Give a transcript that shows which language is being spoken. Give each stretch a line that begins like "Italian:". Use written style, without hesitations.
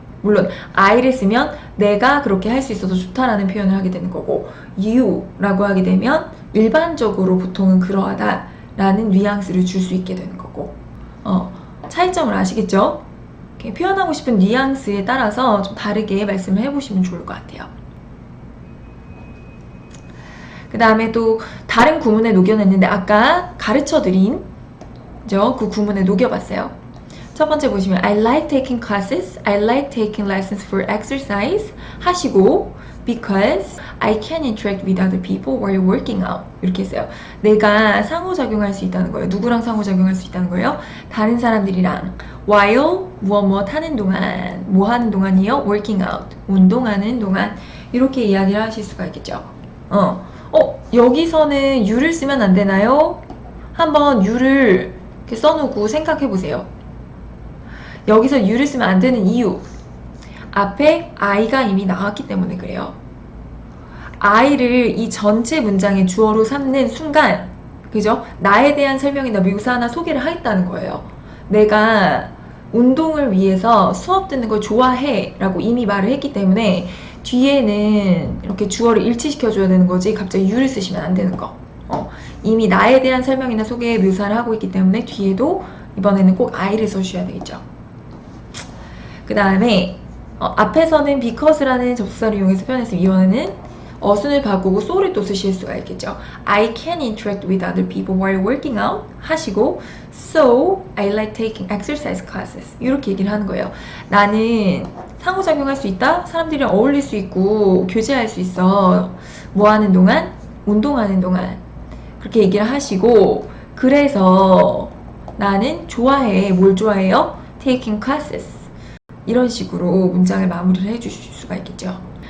Korean: 물론 I를 쓰면 내가 그렇게 할 수 있어서 좋다라는 표현을 하게 되는 거고, you라고 하게 되면 일반적으로 보통은 그러하다 라는 뉘앙스를 줄 수 있게 되는 거고, 차이점을 아시겠죠? 이렇게 표현하고 싶은 뉘앙스에 따라서 좀 다르게 말씀을 해보시면 좋을 것 같아요. 그 다음에 또 다른 구문에 녹여냈는데 아까 가르쳐드린 그 구문에 녹여봤어요. 첫 번째 보시면
English: I like taking classes, I like taking lessons for exercise
Korean: 하시고
English: because I can interact with other people while working out
Korean: 이렇게 했어요. 내가 상호작용할 수 있다는 거예요. 누구랑 상호작용할 수 있다는 거예요? 다른 사람들이랑 while 무엇 하는 동안, 뭐 하는 동안이요?
English: working out,
Korean: 운동하는 동안 이렇게 이야기를 하실 수가 있겠죠. 여기서는 you를 쓰면 안 되나요? 한번 you를 이렇게 써놓고 생각해 보세요. 여기서 you를 쓰면 안 되는 이유, 앞에 I가 이미 나왔기 때문에 그래요. I를 이 전체 문장의 주어로 삼는 순간, 그죠? 나에 대한 설명이나 묘사나 소개를 하겠다는 거예요. 내가 운동을 위해서 수업 듣는 걸 좋아해 라고 이미 말을 했기 때문에 뒤에는 이렇게 주어를 일치시켜줘야 되는 거지 갑자기 you를 쓰시면 안 되는 거. 이미 나에 대한 설명이나 소개 묘사를 하고 있기 때문에 뒤에도 이번에는 꼭 I를 써주셔야 되겠죠. 그 다음에 앞에서는 because라는 접속사를 이용해서 표현했으면 이번에는 어순을 바꾸고 so를 또 쓰실 수가 있겠죠.
English: I can interact with other people while working out
Korean: 하시고
English: so I like taking exercise classes
Korean: 이렇게 얘기를 하는 거예요. 나는 상호작용할 수 있다. 사람들이랑 어울릴 수 있고 교제할 수 있어. 뭐 하는 동안? 운동하는 동안. 그렇게 얘기를 하시고 그래서 나는 좋아해. 뭘 좋아해요?
English: taking classes
Korean: 이런 식으로 문장을 마무리를 해주실 수가 있겠죠.